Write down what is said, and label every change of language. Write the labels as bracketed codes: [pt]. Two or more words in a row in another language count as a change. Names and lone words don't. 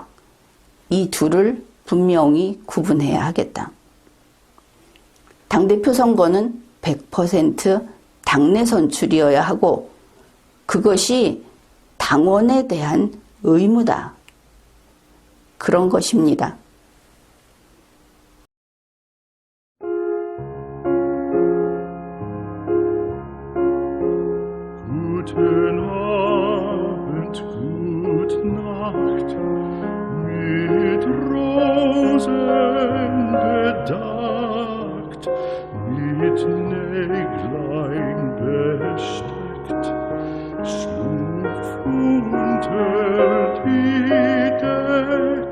[ko] 이 둘을 분명히 구분해야 하겠다. 당대표 선거는 100% 당내 선출이어야 하고 그것이 당원에 대한 의무다. 그런 것입니다. [de] Guten Abend, gute Nacht, mit Rosen bedeckt, mit Näglein besteckt, schlupf unter die Deck.